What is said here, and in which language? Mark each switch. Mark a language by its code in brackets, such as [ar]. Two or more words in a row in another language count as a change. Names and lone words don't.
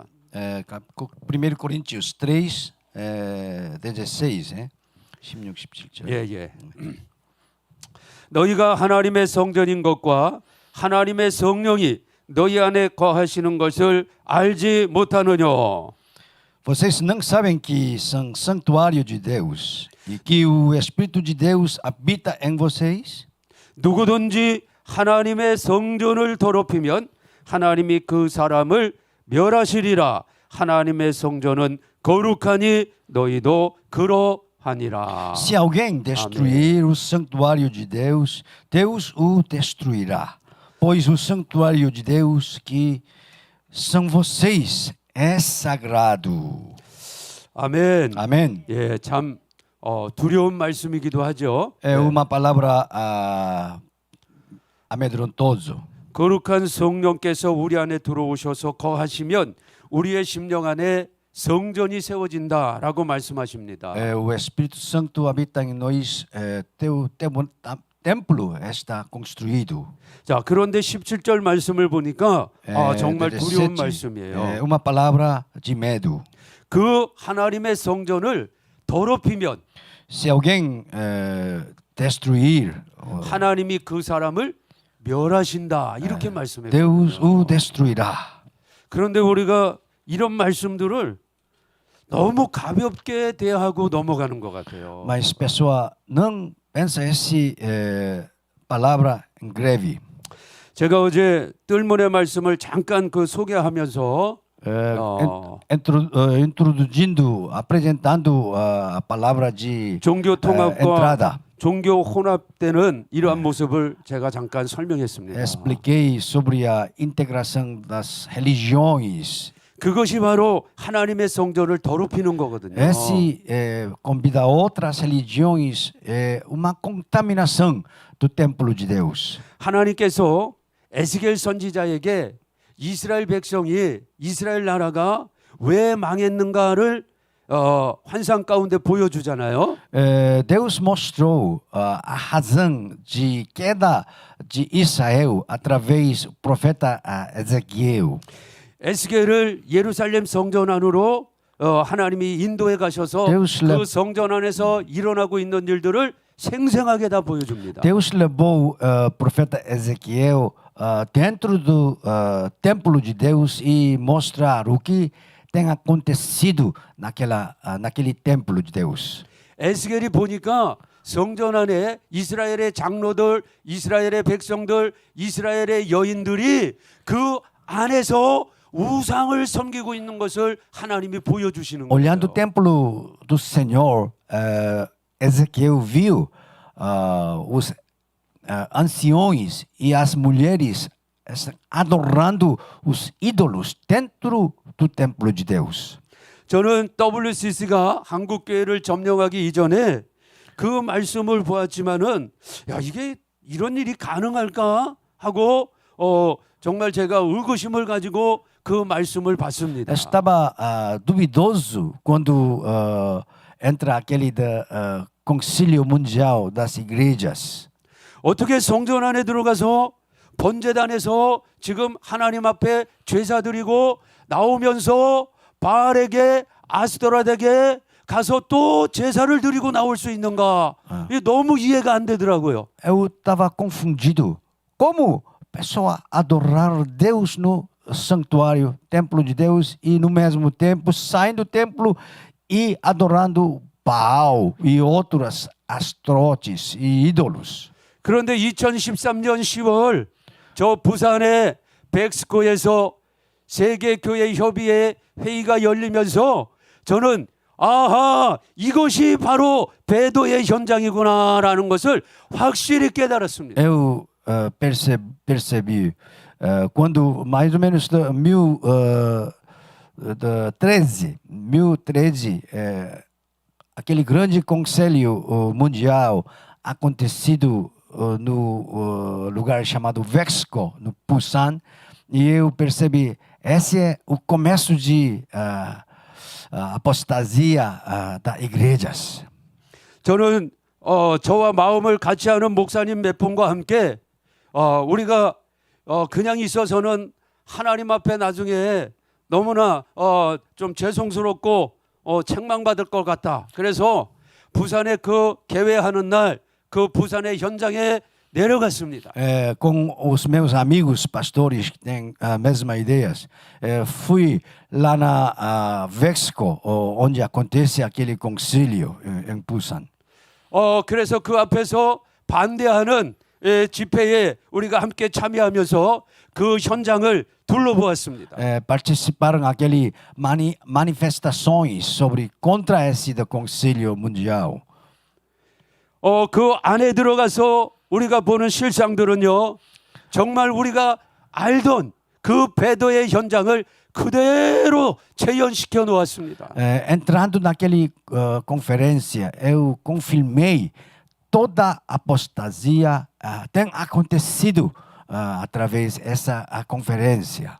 [ko] 1 Coríntios 3, 16, 16, 17절. 예. 너희가 하나님의 성전인 것과 하나님의 성령이 너희 안에 거하시는 것을 알지 못하느냐? [pt] Vocês não sabem que são santuário de Deus e que o Espírito de Deus habita em vocês? [ko] 누구든지 하나님의 성전을 더럽히면 하나님이 그 사람을 멸하시리라. 하나님의 성전은 거룩하니 너희도 그러하니라. [pt] Se alguém destruir o santuário de Deus, Deus o destruirá. Pois o santuário de Deus que são vocês é sagrado. [ko] 아멘. [pt] Amém. [ko] 예, 참 두려운 말씀이기도 하죠. [pt] É uma palavra amedrontosa. [ko] 거룩한 성령께서 우리 안에 들어오셔서 거하시면 우리의 심령 안에 성전이 세워진다라고 말씀하십니다. [pt] O Espírito Santo habita em nós. Teu templo está construído. [ko] 자, 그런데 17절 말씀을 보니까 정말 두려운 말씀이에요. [pt] Uma palavra de medo. [ko] 그 하나님의 성전을 더럽히면 [pt] Se alguém destruir, [ko] 하나님이 그 사람을 멸하신다 이렇게 말씀해요. [pt] Deus o destruirá. [ko] 그런데 우리가 이런 말씀들을 너무 가볍게 대하고 넘어가는 것 같아요. [pt] Mas pessoa não pensa essa palavra em greve. [ko] 제가 어제 뜰문의 말씀을 잠깐 소개하면서 [pt] introduzindo, apresentando a palavra de [ko] 종교 통합과 [pt] entrada. [ko] 종교 혼합되는 이러한 모습을 제가 잠깐 설명했습니다. [pt] Expliquei sobre a integração das religiões. [ko] 그것이 바로 하나님의 성전을 더럽히는 거거든요. [pt] Esse convida outras religiões uma contaminação do templo de Deus. [ko] 하나님께서 에스겔 선지자에게 이스라엘 백성이 이스라엘 나라가 왜 망했는가를 환상 가운데 보여주잖아요. [pt] Deus mostrou a razão de queda de Israel através do profeta Ezequiel. [ko] 에스겔을 예루살렘 성전 안으로 하나님이 인도해 가셔서 그 성전 안에서 일어나고 있는 일들을 생생하게 다 보여줍니다. [pt] Deus levou o profeta Ezequiel dentro do templo de Deus e mostrar o que tem acontecido naquele templo de Deus. [ko] 에스겔이 보니까 성전 안에 이스라엘의 장로들, 이스라엘의 백성들, 이스라엘의 여인들이 그 안에서 우상을 섬기고 있는 것을 하나님이 보여주시는 거예요. [pt] Olhando o templo do Senhor, Ezequiel viu os anciões e as mulheres adorando os ídolos dentro do templo de Deus. [ko] 저는 WCC가 한국 교회를 점령하기 이전에 그 말씀을 보았지만은 야 이게 이런 일이 가능할까 하고 정말 제가 의구심을 가지고 그 말씀을 봤습니다. [pt] Estava duvidoso quando entra aquele Concílio Mundial das Igrejas. [ko] 어떻게 성전 안에 들어가서 번제단에서 지금 하나님 앞에 제사 드리고 나오면서 바알에게 아스토라에게 가서 또 제사를 드리고 나올 수 있는가? 이게 너무 이해가 안 되더라고요. [pt] Eu estava confundido. Como pessoa adorar Deus no santuário, templo de Deus, e no mesmo tempo saindo do templo e adorando Baal e outras astrotes e ídolos. [ko] 그런데 2013년 10월 저 부산의 백스코에서 세계교회협의회 회의가 열리면서 저는 아하 이것이 바로 배도의 현장이구나라는 것을 확실히 깨달았습니다. [pt] Eu percebi quando mais ou menos 1013, aquele grande conselho mundial acontecido no lugar chamado Vexco, no Busan, e eu percebi esse é o começo de apostasia das igrejas. [ko] 저는 저와 마음을 같이 하는 목사님 몇 분과 함께 우리가 그냥 있어서는 하나님 앞에 나중에 너무나 좀 죄송스럽고 책망받을 것 같다. 그래서 부산에 그 개회하는 날 그 부산의 현장에 내려갔습니다. [pt] Com os meus amigos pastores que têm a mesma ideias, fui lá na Vexco, onde acontece aquele concílio em Busan. [ko] 그래서 그 앞에서 반대하는 집회에 우리가 함께 참여하면서 그 현장을 둘러보았습니다. [pt] Participaram aquele manifestações sobre contra esse concílio mundial. [ko] 그 안에 들어가서 우리가 보는 실상들은요, 정말 우리가 알던 그 배도의 현장을 그대로 재현시켜 놓았습니다. [pt] Entrando naquele conferência, eu confirmei toda a apostasia tem acontecido através dessa conferência.